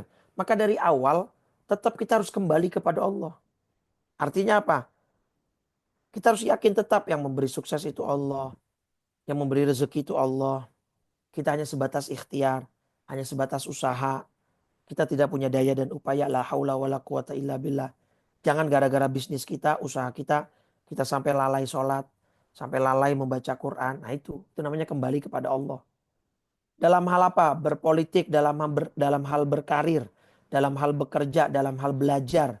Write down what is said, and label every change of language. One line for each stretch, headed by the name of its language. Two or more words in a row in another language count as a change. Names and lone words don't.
Indonesian: Maka dari awal tetap kita harus kembali kepada Allah. Artinya apa? Kita harus yakin tetap yang memberi sukses itu Allah. Yang memberi rezeki itu Allah. Kita hanya sebatas ikhtiar. Hanya sebatas usaha. Kita tidak punya daya dan upaya.
Arabic: لا حول ولا قوة إلا بالله.
Indonesian: Jangan gara-gara bisnis kita, usaha kita, kita sampai lalai sholat. Sampai lalai membaca Quran. Nah itu namanya kembali kepada Allah. Dalam hal apa? Berpolitik, dalam hal berkarir. Dalam hal bekerja, dalam hal belajar.